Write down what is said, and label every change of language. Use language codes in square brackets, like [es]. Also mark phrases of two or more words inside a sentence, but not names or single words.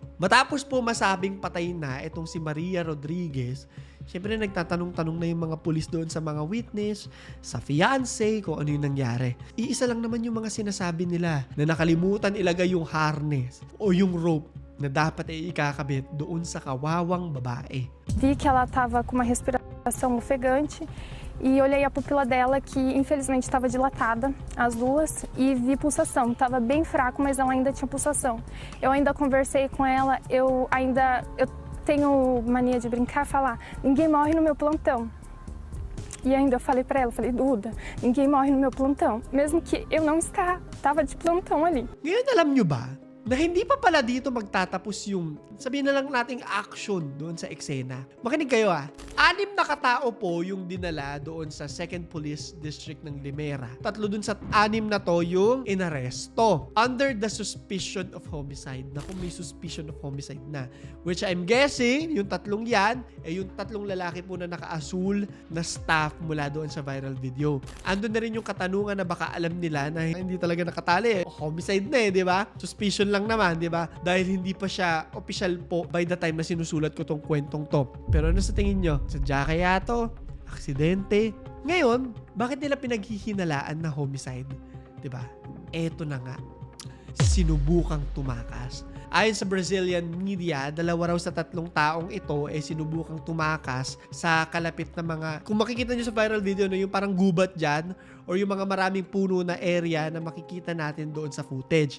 [tl] Matapos po masabing patay na itong si Maria Rodriguez, syempre nagtatanong-tanong na yung mga pulis doon sa mga witness, sa fiancé, kung ano yung nangyari. Iisa lang naman yung mga sinasabi nila na nakalimutan ilagay yung harness o yung rope na dapat ay ikakabit doon sa kawawang babae. [pt] Vi que ela estava com uma respiração ofegante e olhei a pupila dela que infelizmente estava dilatada, as duas, e vi pulsação. Estava bem fraco, mas ela ainda tinha pulsação. Eu ainda conversei com ela, eu tenho mania de brincar, falar, ninguém morre no meu plantão. E ainda eu falei pra ela, Duda, ninguém morre no meu plantão. Mesmo que eu não estava de plantão ali. [tl] Ngayon alam nyo ba na hindi pa pala dito magtatapos yung, sabihin na lang nating action doon sa eksena. Makinig kayo 6 na katao po yung dinala doon sa 2nd Police District ng Limera. 3 doon sa 6 na to yung inaresto [en] under the suspicion of homicide. [tl] Naku, may [en] suspicion of homicide [tl] na. [en] Which I'm guessing, [tl] yung 3 yan, yung 3 lalaki po na naka-asul na staff mula doon sa [en] viral video. [tl] Andun na rin yung katanungan na baka alam nila na hindi talaga nakatali. Homicide na di ba? Suspicion lang naman, di ba? Dahil hindi pa siya official po [en] by the time [tl] na sinusulat ko tong kwentong to. Pero ano sa tingin nyo? Sadya kaya to? Aksidente? Ngayon, bakit nila pinaghihinalaan na homicide? Di ba? Eto na nga. Sinubukang tumakas. Ayon sa [en] Brazilian media, [tl] 2 raw sa 3 taong ito sinubukang tumakas sa kalapit na mga, kung makikita nyo sa [en] viral video, [tl] yung parang gubat dyan or yung mga maraming puno na area na makikita natin doon sa footage.